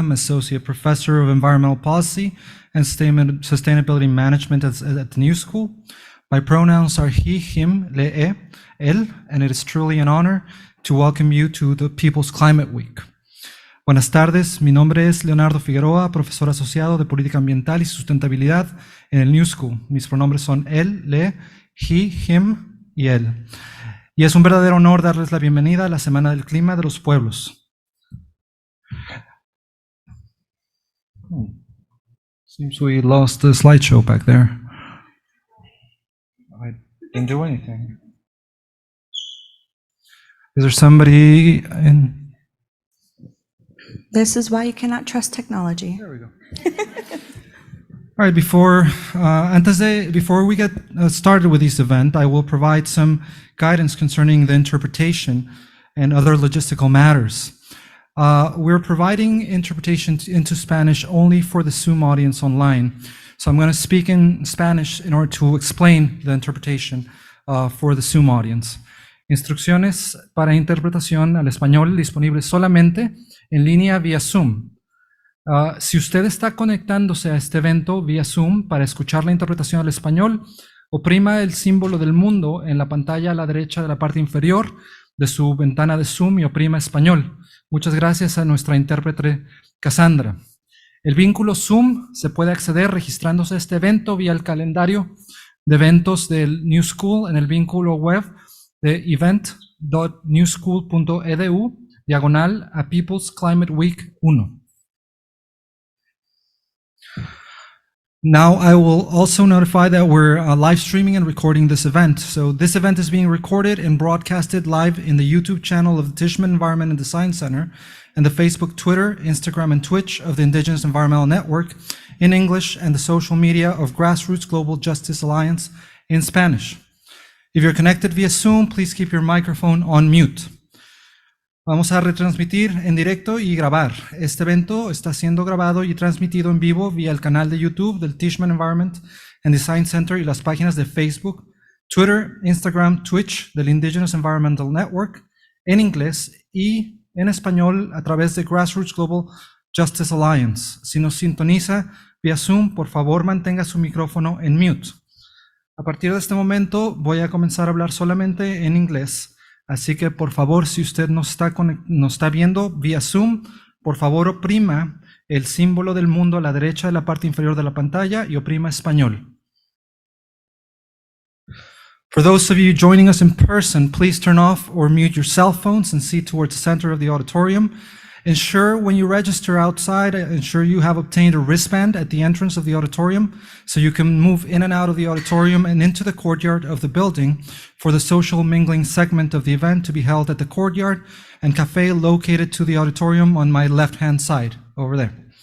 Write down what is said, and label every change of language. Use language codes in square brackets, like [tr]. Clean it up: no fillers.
[en] I'm Associate Professor of Environmental Policy and Sustainability Management at the New School. My pronouns are he, him, le, él, and it is truly an honor to welcome you to the People's Climate Week. [es] Buenas tardes, mi nombre es Leonardo Figueroa, profesor asociado de Política Ambiental y Sustentabilidad en el New School. Mis pronombres son él, le, he, him y él. Y es un verdadero honor darles la bienvenida a la Semana del Clima de los Pueblos. [en] Seems we lost the slideshow back there. I didn't do anything. Is there somebody in? This is why you cannot trust technology. There we go. All right, before we get started with this event, I will provide some guidance concerning the interpretation and other logistical matters. We're providing interpretation into Spanish only for the Zoom audience online. So I'm going to speak in Spanish in order to explain the interpretation for the Zoom audience. [es] Instrucciones para interpretación al español disponibles solamente en línea vía Zoom. Si usted está conectándose a este evento vía Zoom para escuchar la interpretación al español, oprima el símbolo del mundo en la pantalla a la derecha de la parte inferior de su ventana de Zoom y oprima español. Muchas gracias a nuestra intérprete Cassandra. El vínculo Zoom se puede acceder registrándose a este evento vía el calendario de eventos del New School en el vínculo web de event.newschool.edu, / a People's Climate Week 1. [en] Now I will also notify that we're live streaming and recording this event. So this event is being recorded and broadcasted live in the YouTube channel of the Tishman Environment and Design Center and the Facebook, Twitter, Instagram, and Twitch of the Indigenous Environmental Network in English and the social media of Grassroots Global Justice Alliance in Spanish. If you're connected via Zoom, please keep your microphone on mute. [es] Vamos a retransmitir en directo y grabar. Este evento está siendo grabado y transmitido en vivo vía el canal de YouTube del Tishman Environment and Design Center y las páginas de Facebook, Twitter, Instagram, Twitch del Indigenous Environmental Network en inglés y en español a través de Grassroots Global Justice Alliance. Si nos sintoniza vía Zoom, por favor mantenga su micrófono en mute. A partir de este momento voy a comenzar a hablar solamente en inglés. Así que, por favor, si usted nos está viendo vía Zoom, por favor, oprima el símbolo del mundo a la derecha de la parte inferior de la pantalla y oprima español. [en] For those of you joining us in person, please turn off or mute your cell phones and see towards the center of the auditorium. Ensure when you register outside, ensure you have obtained a wristband at the entrance of the auditorium so you can move in and out of the auditorium and into the courtyard of the building for the social mingling segment of the event to be held at the courtyard and cafe located to the auditorium on my left-hand side over there.